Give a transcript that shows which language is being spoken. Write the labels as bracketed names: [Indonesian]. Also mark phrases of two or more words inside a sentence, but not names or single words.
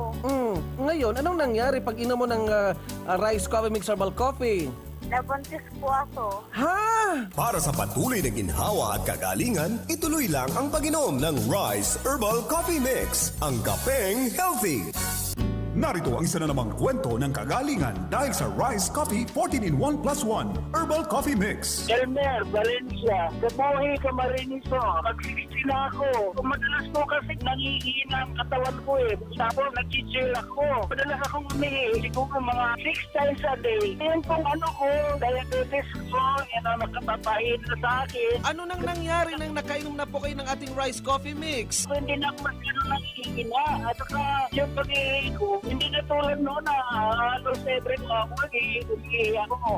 [Filipino] Ngayon, anong nangyari pag inom mo ng Rice Coffee Mix Herbal Coffee? Nabuntis po ako. Ha? Para sa patuloy na ginhawa at kagalingan, ituloy lang ang pag-inom ng Rice Herbal Coffee Mix, ang kapeng healthy. Narito ang isa na namang kwento ng kagalingan dahil sa Rice Coffee 14-in-1 plus 1 Herbal Coffee Mix. Elmer, Valencia, kabuhay ka mariniso. Magsisisi na ako. Madalas po kasi nangihina ang katawan ko eh. Tapos nag-chill ako. Madalas akong umihi. Siguro mga [English] 6 times a day. [Filipino] Yan pong ano ko, diabetes ko, yan ang nakatapahin na sa akin. Ano nang nangyari nang nakainom na po kayo ng ating Rice Coffee Mix? Hindi na ako masyado nangihina. At saka yung pag-ihi ko, hindi na tulad noon na halos every ako nag-ihi ako.